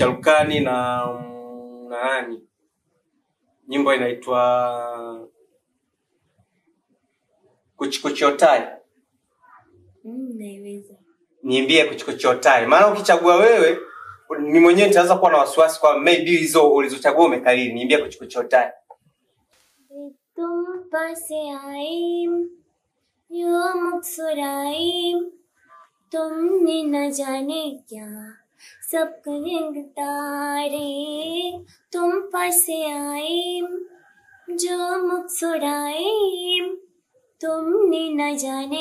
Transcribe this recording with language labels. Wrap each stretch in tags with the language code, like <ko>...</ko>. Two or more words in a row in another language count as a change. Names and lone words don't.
<sw>Ameimba Sharukani na nani? Nyimbo inaitwa Kuchikuchotai. Naiweza. Niimbie Kuchikuchotai. Maana ukichagua wewe ni mwenyewe nitaanza kuwa na wasiwasi kwa maybe hizo ulizochagua umekariri. Niimbie Kuchikuchotai.</sw> <hi>तुम पास आई यूं मुस्कुराई तुमने न जाने क्या सबको रंग तारे तुम पास आई जो मुस्कुराई तुमने न जाने</hi>